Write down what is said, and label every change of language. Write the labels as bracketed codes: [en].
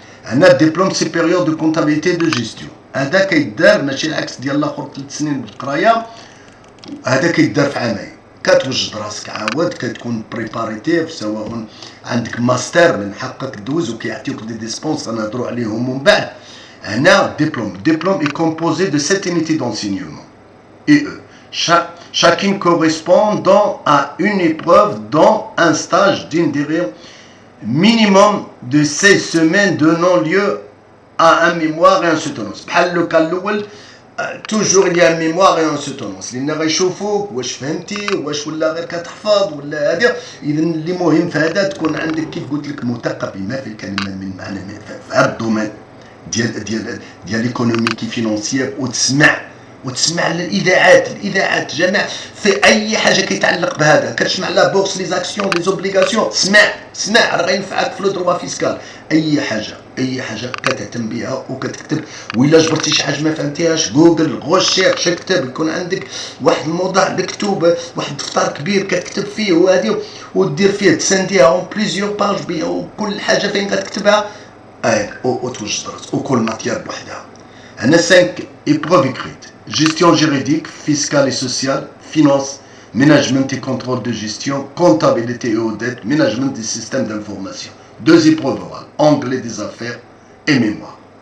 [ar] هنا الدبلوم سيبيريور دو كونتابيليتي دو جيستيون، هذا كيدار ماشي العكس ديال الاخر 3 سنين بالقرايه، هذا كيدار في عامين. كتوجد راسك عاود كتكون بريباريتيف، سواء عندك ماستر من حقك دوز وكيعطيوك دي ديسبونس غنهضروا عليهم من بعد. [fr] هنا الدبلوم est composé de 7 unités d'enseignement et chacune correspondant à une épreuve dont un stage d'une durée minimum de 16 semaines donnant lieu à un mémoire et un soutenance. [ar] بحال لو كان الاول توجور [fr] il y a un mémoire et un soutenance، [ar] لان غيشوفوك واش فهمتي واش ولا غير كتحفظ ولا هذا. اذا اللي مهم في هذا تكون عندك كيف قلت لك مثقف بما في الكلمه من معنى في هذا الدومين ديال ليكونوميكي فينونسيير، وتسمع الاذاعات جماعه في اي حاجه كيتعلق بهذا. كتسمع لا بورس لي زاكسيون لي زوبليغاسيون، اسمع راه غينفعك في لو دروا فيسكال. اي حاجه كتهتم بها وكتكتب، وإلا جبرتي شي حاجه ما فهمتيهاش جوجل غوشيرش اكتب، يكون عندك واحد الموضوع مكتوب، واحد الدفتر كبير كتكتب فيه وهذه، ودير فيه تسنديها اون بليزيور باج، وكل حاجه فين كتكتبها وتوجد راسك، وكل ماتيير بوحدها. [fr] هنا 5 épreuves écrites: gestion juridique, fiscale et sociale, finance, management et contrôle de gestion, comptabilité et audit, management des systèmes d'information. 2 épreuves orales: anglais des affaires et mémoire.